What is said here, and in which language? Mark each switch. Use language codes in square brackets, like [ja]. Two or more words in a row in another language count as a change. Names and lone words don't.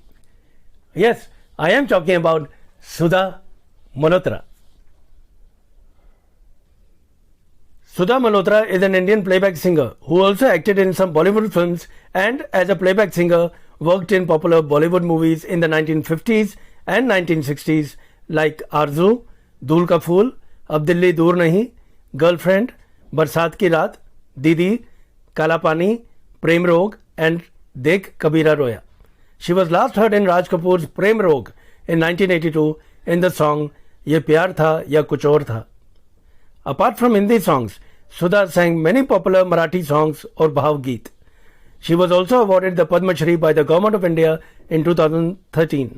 [en] Yes, I am talking about Sudha Malhotra. Sudha Malhotra is an Indian playback singer who also acted in some Bollywood films and as a playback singer worked in popular Bollywood movies in the 1950s and 1960s like Arzu, Dhool Ka Phool, Ab Dilli Dur Nahi, Girlfriend, Barsat Ki Raat, Didi, Kala Pani, Prem Rog and Dekh Kabira Roya. She was last heard in Raj Kapoor's Prem Rog in 1982 in the song Ye Pyar Tha Ya Kuch Aur Tha. Apart from Hindi songs, Sudha sang many popular Marathi songs or Bhav Geet. She was also awarded the Padma Shri by the Government of India in 2013.